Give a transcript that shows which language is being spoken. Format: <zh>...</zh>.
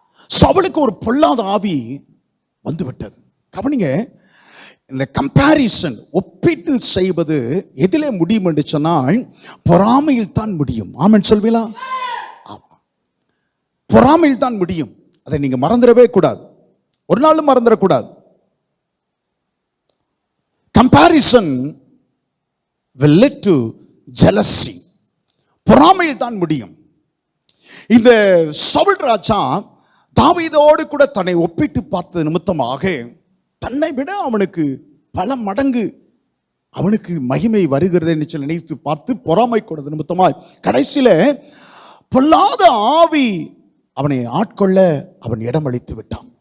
<ta>சவுலுக்கு ஒரு பொல்லாத ஆவி வந்து விட்டது. கவனிங்க, இந்த கம்பேரிசன், ஒப்பீட்டு செய்வது எதிலே முடியும் என்று சொன்னால் பொறாமையில் தான் முடியும். ஆமென் சொல்வீங்களா? பொறாமையில் தான் முடியும். அதை நீங்க மறந்துடவே கூடாது, ஒரு நாளும் மறந்துடக்கூடாது.</ta> <en>Comparison will lead to jealousy.</en> <ta>பொறாமையில் தான் முடியும். இந்த சவுல் ராஜா தாவீதோடு கூட தன்னை ஒப்பிட்டு பார்த்த நிமித்தமாக தன்னை விட அவனுக்கு பல மடங்கு அவனுக்கு மகிமை வருகிறது என்று சொல்லி நினைத்து பார்த்து பொறாமை கொடுத்த நிமித்தமாய் கடைசியில பொல்லாத ஆவி அவனை ஆட்கொள்ள அவன் இடமளித்து விட்டான்.</ta>